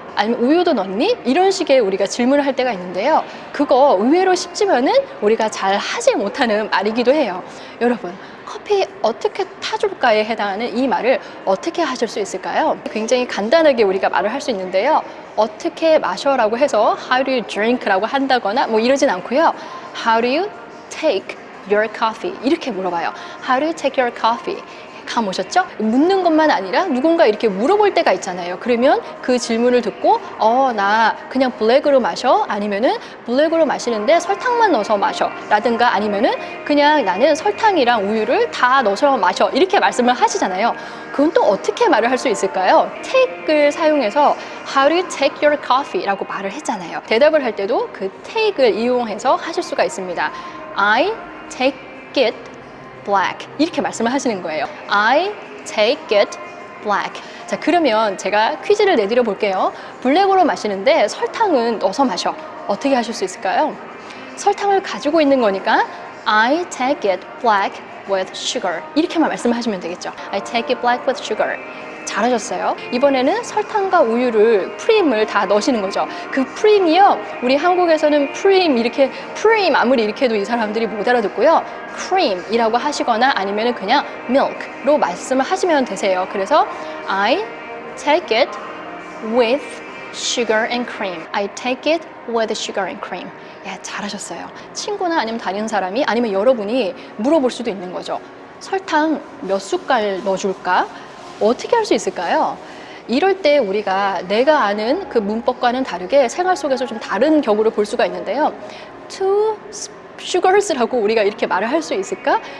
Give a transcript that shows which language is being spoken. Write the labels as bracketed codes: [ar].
[ko] 아니면 우유도 넣니? 이런 식의 우리가 질문을 할 때가 있는데요. 그거 의외로 쉽지만은 우리가 잘 하지 못하는 말이기도 해요. 여러분, 커피 어떻게 타줄까에 해당하는 이 말을 어떻게 하실 수 있을까요? 굉장히 간단하게 우리가 말을 할 수 있는데요. 어떻게 마셔라고 해서 [en] How do you drink? [ko] 라고 한다거나 뭐 이러진 않고요. [en] How do you take your coffee? [ko] 이렇게 물어봐요. [en] How do you take your coffee? [ko] 감 오셨죠? 묻는 것만 아니라 누군가 이렇게 물어볼 때가 있잖아요. 그러면 그 질문을 듣고 나 그냥 블랙으로 마셔? 아니면은 블랙으로 마시는데 설탕만 넣어서 마셔 라든가 아니면은 그냥 나는 설탕이랑 우유를 다 넣어서 마셔 이렇게 말씀을 하시잖아요. 그건 또 어떻게 말을 할 수 있을까요? [en] take을 [ko] 사용해서 [en] How do you take your coffee? [ko] 라고 말을 했잖아요. 대답을 할 때도 그 take을 이용해서 하실 수가 있습니다. [en] I take it black [ko] 이렇게 말씀을 하시는 거예요. [en] I take it black. [ko] 자, 그러면 제가 퀴즈를 내드려 볼게요. 블랙으로 마시는데 설탕은 넣어서 마셔. 어떻게 하실 수 있을까요? 설탕을 가지고 있는 거니까 [en] I take it black with sugar [ko] 이렇게만 말씀을 하시면 되겠죠. [en] I take it black with sugar. [ko] 잘하셨어요. 이번에는 설탕과 우유를 프림을 다 넣으시는 거죠. 그 프림이요, 우리 한국에서는 프림 이렇게 프림 아무리 이렇게 해도 이 사람들이 못 알아듣고요. 크림이라고 하시거나 아니면 그냥 milk로 말씀을 하시면 되세요. [en] 그래서 I take it with sugar and cream. I take it with sugar and cream. [ko] 예, 잘하셨어요. 친구나 아니면 다른 사람이 아니면 여러분이 물어볼 수도 있는 거죠. 설탕 몇 숟갈 넣어줄까? 어떻게 할 수 있을까요? 이럴 때 우리가 내가 아는 그 문법과는 다르게 생활 속에서 좀 다른 경우를 볼 수가 있는데요. [en] Two sugars [ko] 라고 우리가 이렇게 말을 할 수 있을까?